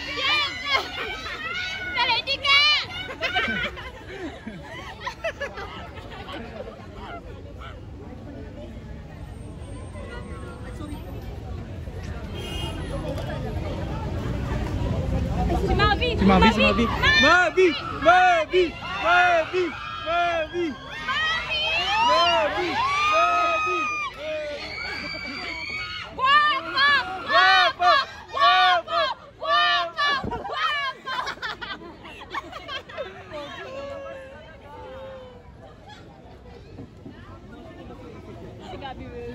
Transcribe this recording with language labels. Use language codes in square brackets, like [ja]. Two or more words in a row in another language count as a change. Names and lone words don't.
[tl] Naliti ka! Si Mavi! Si Mavi! Si Mavi! Mavi! Mavi! Mavi! Mavi! Mavi! Mavi! Guapo! Guapo! Guapo! Guapo! Guapo! Si Gabi